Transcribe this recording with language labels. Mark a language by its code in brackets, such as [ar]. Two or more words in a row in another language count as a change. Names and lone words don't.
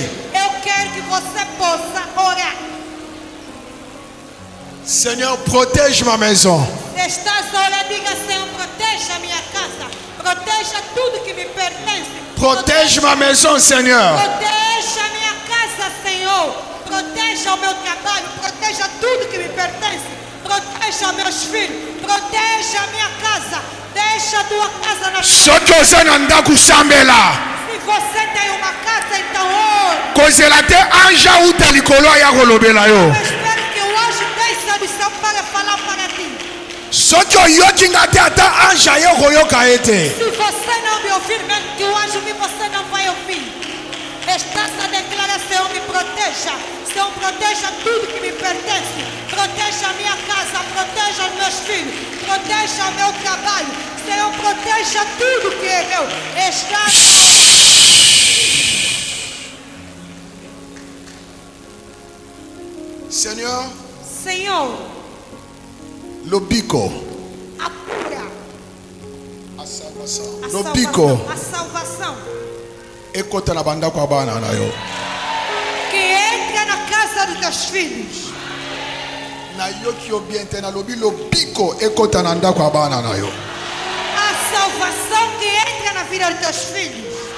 [pt] Eu quero que você possa orar. [fr] Seigneur, protège ma maison. [pt] Estás a orar, diga, Senhor, proteja a minha casa. Proteja tudo que me pertence. Protège ma maison, Seigneur. Proteja a minha casa, Senhor. Proteja o meu trabalho. Proteja tudo que me pertence. Proteja meus filhos. Proteja a minha casa. Deixa a tua casa na [ln] Soki oza na ndako sambela. [pt] Se você tem uma casa, então ore. [ln] Kozela te anja uta likolo ya kolobela yo. [pt] Eu espero que o anjo desça do céu para falar para ti. [ln] Soki oyoki nga te ata anja ye koyoka ye te. [pt] Se você não me ouvir, mesmo que o anjo me você não vai ouvir. Estás a declarar, Senhor, me proteja. Senhor, proteja tudo que me pertence. Proteja a minha casa, proteja os meus filhos. Proteja o meu trabalho. Senhor, proteja tudo que é meu. [fr] Seigneur, [pt] Senhor, [ln] lobiko. apura [pt] A a salvação. salvação. [ln] Lobiko. [pt] A salvação. [ln] Ekota na bandako abana na yo. [pt] Que entra na casa dos teus filhos. [ln] Na yoki yo bien te na lobi lobiko ekota na ndako abana na yo. [pt] A salvação que entra na vida dos teus filhos.